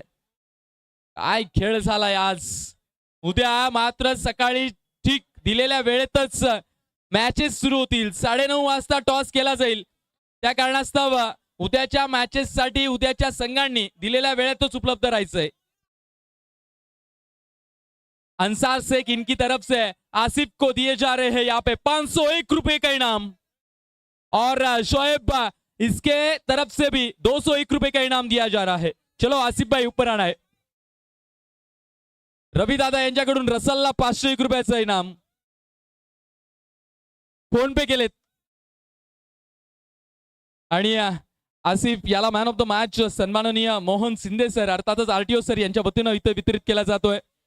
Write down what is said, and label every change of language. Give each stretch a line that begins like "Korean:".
Marathi: काय खेळ झालाय आज. उद्या मात्र सकाळी ठीक दिलेल्या वेळेतच मॅचेस सुरू होतील. 9:30 वाजता टॉस केला जाईल. त्या कारणास्तव उद्याच्या मॅचेस साठी उद्याच्या संघांनी दिलेल्या वेळेतच उपलब्ध राहायचंय.
Hindi: अंसार शेख इनकी तरफ से आसिफ को दिए जा रहे हैं यहाँ पे 501 रुपए का इनाम और शोएब इसके तरफ से भी 201 रुपए का इनाम दिया जा रहा है. चलो आसिफ भाई ऊपर आना है.
Marathi: रवि दादा यांच्याकडून रसलला 501 रुपयाचं इनाम फोन पे केलेत आणि आसिफ याला मॅन ऑफ द मॅच सन्माननीय मोहन शिंदे सर अर्थातच आरटीओ सर यांच्या वतीनं इथं वितरित केला जातोय.